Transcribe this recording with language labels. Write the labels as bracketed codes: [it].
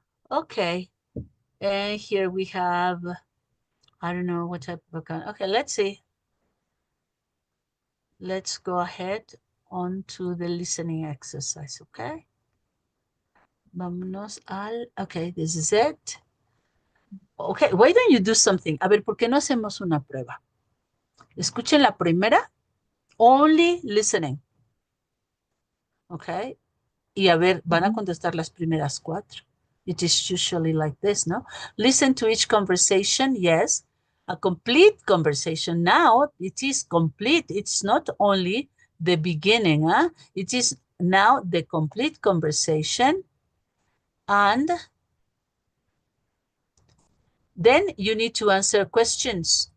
[en] Okay, and here we have, I don't know what type of account. Okay, let's see. Let's go ahead on to the listening exercise, okay? [es] Vámonos al, [en] okay, this is it. Okay, why don't you do something? [es] A ver, ¿por qué no hacemos una prueba? Escuchen la primera, [en] only listening. [es] Okay, y a ver, van a contestar las primeras cuatro. [en] It is usually like this, no? Listen to each conversation, yes. A complete conversation. Now, it is complete. It's not only the beginning, huh? It is now the complete conversation. And then you need to answer questions.